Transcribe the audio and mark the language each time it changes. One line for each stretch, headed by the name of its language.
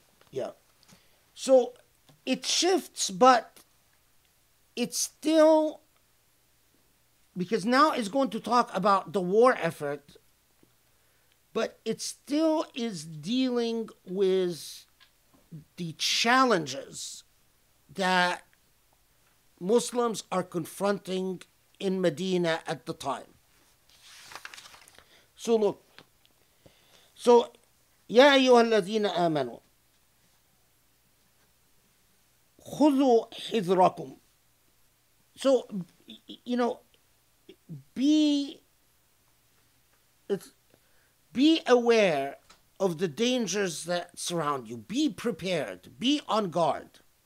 English: Yeah. So it shifts, but it's still, because now it's going to talk about the war effort, but it still is dealing with the challenges that Muslims are confronting in Medina at the time. So look.
Arabic: So, يا أيها الذين آمنوا خذوا حذركم.
English: So, you know, be aware of the dangers that surround you. Be prepared. Be on guard.